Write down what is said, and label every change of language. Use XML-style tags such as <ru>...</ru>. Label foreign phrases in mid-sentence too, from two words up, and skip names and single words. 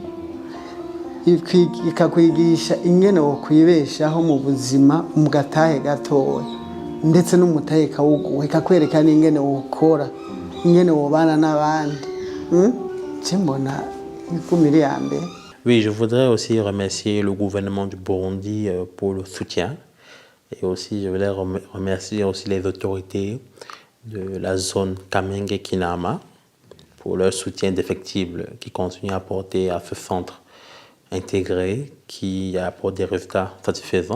<rn>ikakwigisha ingene wo kwibeshaho mu buzima mu gatahe gatoya ndetse n'umutahe kawuguwe ikakwereka n'ingene wokora ingene wobana n'abandi mbona ikumiri ya mbere.</rn> <fr>Oui, je voudrais aussi remercier le gouvernement du Burundi pour le soutien et aussi je voulais remercier aussi les autorités de la zone Kamenge-Kinama pour leur soutien indéfectible qui continue à apporter à ce centre intégré qui apporte des résultats satisfaisants.</fr>